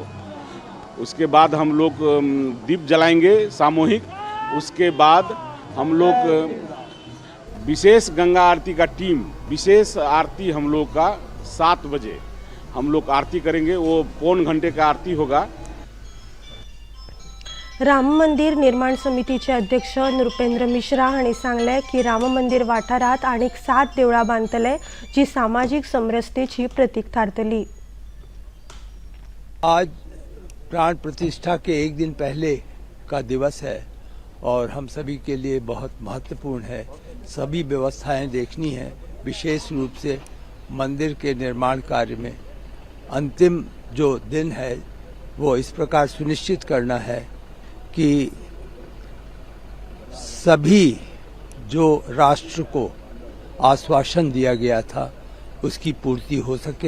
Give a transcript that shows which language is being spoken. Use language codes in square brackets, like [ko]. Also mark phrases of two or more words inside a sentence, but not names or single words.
[hi] उसके बाद हम लोग दीप जलाएंगे सामूहिक। उसके बाद हम लोग विशेष गंगा आरती का टीम, विशेष आरती हम लोग का 7 बजे हम लोग आरती करेंगे, वो पौन घंटे का आरती होगा। [kok] राम मंदिर निर्माण समितीचे अध्यक्ष नृपेंद्र मिश्रा हांणी सांगले की राम मंदिर वाठारात आणीक 7 देवळां बांधतले, जी सामाजिक समरसतेची प्रतीक थारतली। [hi] आज प्राण प्रतिष्ठा के 1 दिन पहले का दिवस है और हम सभी के लिए बहुत महत्वपूर्ण है। सभी व्यवस्थाएं देखनी है, विशेष रूप से मंदिर के निर्माण कार्य में अंतिम जो दिन है वो इस प्रकार सुनिश्चित करना है कि सभी जो राष्ट्र को आश्वासन दिया गया था उसकी पूर्ति हो सके।